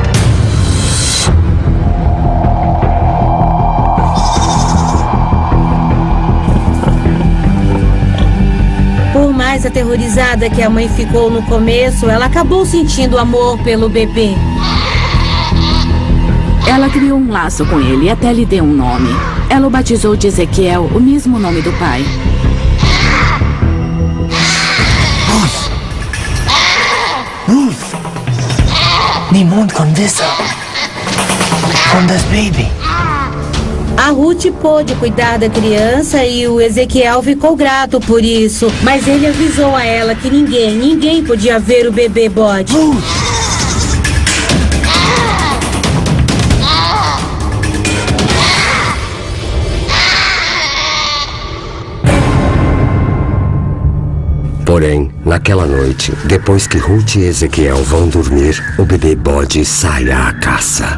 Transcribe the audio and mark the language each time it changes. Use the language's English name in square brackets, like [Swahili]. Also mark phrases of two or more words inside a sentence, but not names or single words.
[Portuguese] Por mais aterrorizada que a mãe ficou no começo, ela acabou sentindo amor pelo bebê. Ela criou um laço com ele e até lhe deu um nome. Ela o batizou de Ezequiel, o mesmo nome do pai. Ruth! [Pennsylvania German] Niemand kann wissen von das Baby. [Portuguese] A Ruth pôde cuidar da criança e o Ezequiel ficou grato por isso. Mas ele avisou a ela que ninguém podia ver o bebê bode. Porém, naquela noite, depois que Ruth e Ezequiel vão dormir, o bebê bode sai à caça.